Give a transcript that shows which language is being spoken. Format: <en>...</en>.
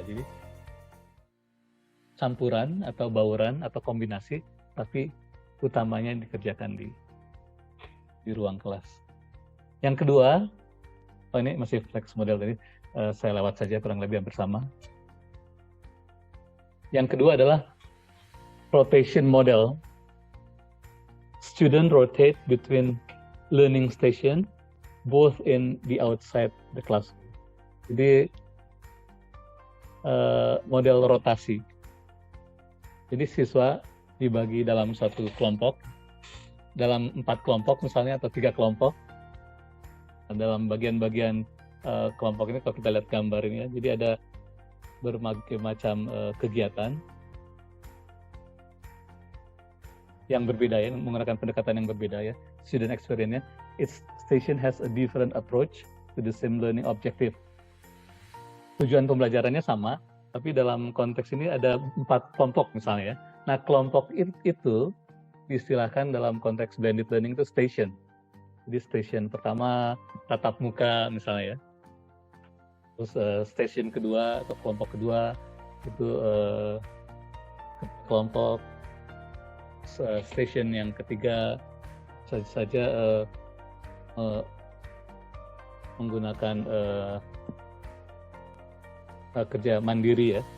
<id>Jadi campuran atau bauran atau kombinasi, tapi utamanya dikerjakan di ruang kelas. Yang kedua, ini masih flex model tadi, saya lewat saja kurang lebih hampir sama. Yang kedua adalah rotation model.</id> <en>Student rotate between learning station, both in the outside the classroom.</en> <id>Jadi model rotasi. Jadi siswa dibagi dalam satu kelompok, dalam 4 kelompok misalnya atau 3 kelompok. Dalam bagian-bagian kelompok ini kalau kita lihat gambar ini ya, jadi ada berbagai macam kegiatan yang berbeda ya, menggunakan pendekatan yang berbeda ya,</id> <en>student experience-</en> <id>nya.</id> <en>Each station has a different approach to the same learning objective.</en> <id>Tujuan pembelajarannya sama, tapi dalam konteks ini ada 4 kelompok misalnya ya. Nah, kelompok itu diistilahkan dalam konteks blended learning itu station. Jadi station pertama tatap muka misalnya ya. Terus station kedua atau kelompok kedua itu kelompok, station yang ketiga saja menggunakan kerja mandiri ya.</id>